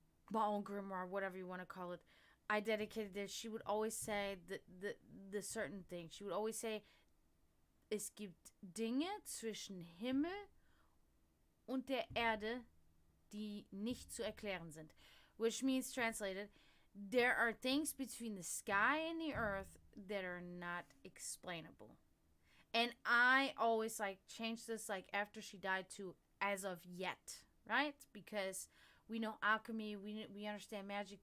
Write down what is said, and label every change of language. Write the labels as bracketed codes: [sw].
[en] My own grimoire, whatever you want to call it. I dedicated this. She would always say the certain thing. She would always say, [de] es gibt Dinge zwischen Himmel und der Erde, die nicht zu erklären sind. [en] Which means, translated, there are things between the sky and the earth that are not explainable. And I always change this after she died to as of yet, right? Because we know alchemy, we understand magic.